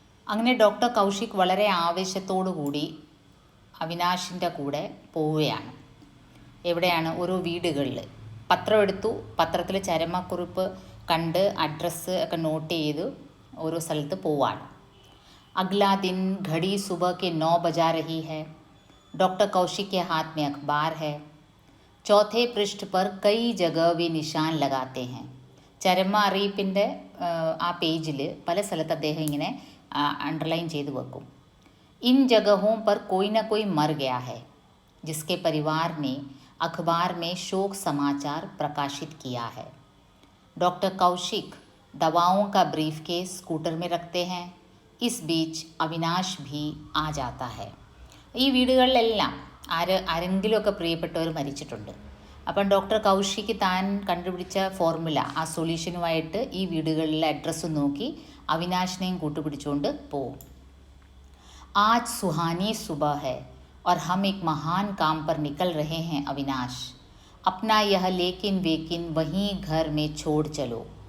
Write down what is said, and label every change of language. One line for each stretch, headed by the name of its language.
Malayalam: അങ്ങനെ ഡോക്ടർ കൗശിക് വളരെ ആവേശത്തോടു കൂടി അവിനാശിൻ്റെ കൂടെ പോവുകയാണ്. എവിടെയാണ്? ഓരോ വീടുകളിൽ പത്രം എടുത്തു. പത്രത്തിൽ ചരമക്കുറിപ്പ് കണ്ട് അഡ്രസ്സ് ഒക്കെ നോട്ട് ചെയ്ത് ഓരോ സ്ഥലത്ത് പോവാണ്.
Hindi: अगला दिन घड़ी सुबह के 9 बजा रही है. डॉक्टर कौशिक के हाथ में अखबार है. चौथे पृष्ठ पर कई जगह वे निशान लगाते हैं.
Malayalam: ചരമ അറിയിപ്പിൻ്റെ ആ പേജിൽ പല സ്ഥലത്ത് അദ്ദേഹം ഇങ്ങനെ अंडरलाइन ചെയ്ത് വെക്കും.
Hindi: इन जगहों पर कोई न कोई मर गया है जिसके परिवार ने अखबार में शोक समाचार प्रकाशित किया है. डॉक्टर कौशिक दवाओं का ब्रीफकेस स्कूटर में रखते हैं. इस बीच अविनाश भी आ जाता है.
Malayalam: ഈ വീടുകളിലെല്ലാം ആരെങ്കിലുമൊക്കെ പ്രിയപ്പെട്ടവർ മരിച്ചിട്ടുണ്ട്. അപ്പം ഡോക്ടർ കൗശിക് താൻ കണ്ടുപിടിച്ച ഫോർമുല, ആ സൊല്യൂഷനുമായിട്ട് ഈ വീടുകളിലെ അഡ്രസ്സ് നോക്കി അവിനാശിനെയും കൂട്ടുപിടിച്ചുകൊണ്ട് പോവും.
Hindi: आज सुहानी सुबह है और हम एक महान काम पर निकल रहे हैं अविनाश. अपना यह लेकिन वेकिन वहीं घर में छोड़ चलो.